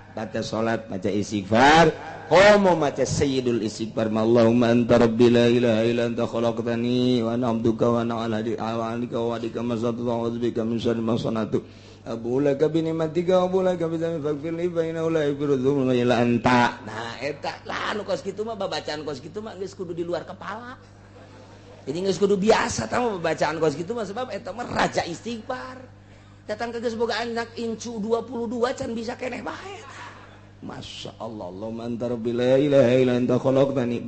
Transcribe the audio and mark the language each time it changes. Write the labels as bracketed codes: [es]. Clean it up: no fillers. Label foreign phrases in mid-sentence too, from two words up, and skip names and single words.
[su] baca salat maca istighfar qomo maca [ar] sayyidul istighfar اللهم أنت ربي لا إله إلا أنت خلقتني وأنا عبدك وأنا على عهدك ووعدك ما استطعت وأعوذ بك من شر ما صنعت أبوء لك بنعمتك وأبوء لك بذنبي فاغفر لي فإنه لا يغفر الذنوب إلا أنت. [su] Nah eta lah anu kos kitu mah babacaan kos kitu mah geus kudu di luar kepala. Jadi geus kudu biasa tah babacaan kos kitu mah sebab eta mah raja istighfar. Datang ke geus boga anak incu 22 can bisa keneh bae. [ar] ما شاء الله، اللهم أنت ربي لا إله إلا أنت خلقتني.